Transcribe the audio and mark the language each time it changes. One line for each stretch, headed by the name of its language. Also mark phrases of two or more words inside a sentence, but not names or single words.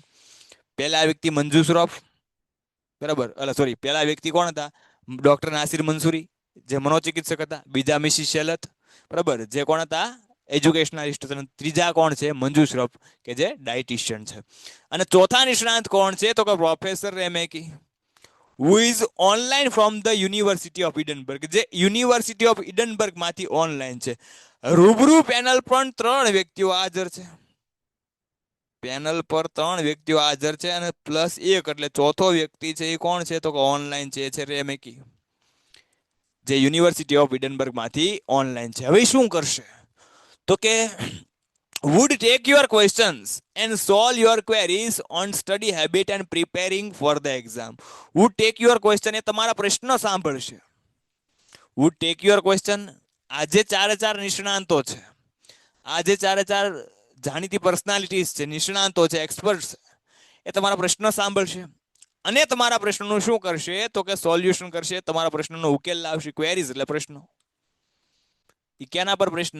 Gujarati: પહેલા વ્યક્તિ મંજુ શ્રોફ, બરાબર, સોરી, પહેલા વ્યક્તિ કોણ હતા? ડોક્ટર નાસિર મંસૂરી, જે મનોચિકિત્સક હતા. બીજા મિસિસ શેલત, બરાબર, જે કોણ હતા? એજ્યુકેશનાલિસ્ટ, અને ત્રીજા કોણ છે? મંજુ શ્રોફ કે જે ડાયટિશિયન છે. અને ચોથા નિષ્ણાંત કોણ છે? તો કે પ્રોફેસર રેમેકી,
English: who is online from the University of Edinburgh,
Gujarati: જે યુનિવર્સિટી ઓફ ઇડનબર્ગ માંથી ઓનલાઈન છે. રૂબરૂ પેનલ પણ 3 વ્યક્તિઓ હાજર છે. પેનલ પર 3 વ્યક્તિઓ હાજર છે અને +1 એટલે ચોથો વ્યક્તિ છે એ કોણ છે? તો કે ઓનલાઈન છે, એ છે રેમેકી, જે યુનિવર્સિટી ઓફ ઇડનબર્ગ માંથી ઓનલાઈન છે. હવે શું કરશે? તો કે
English: would take your questions and solve your queries on study habit and preparing for the exam. would take your question
Gujarati: એ તમારા પ્રશ્ન સાંભળશે.
English: would take your question,
Gujarati: આ જે 4 નિષ્ણાંતો છે, આ જે 4 જાણીતી પર્સનાલિટીઝ છે, નિષ્ણાંતો છે, એક્સપર્ટ્સ, એ તમારા પ્રશ્ન સાંભળશે અને તમારા પ્રશ્નનું શું કરશે? તો કે સોલ્યુશન કરશે, તમારા પ્રશ્નનો ઉકેલ લાવશે. ક્વેરીઝ એટલે પ્રશ્નો. એ ક્યાના પર પ્રશ્ન?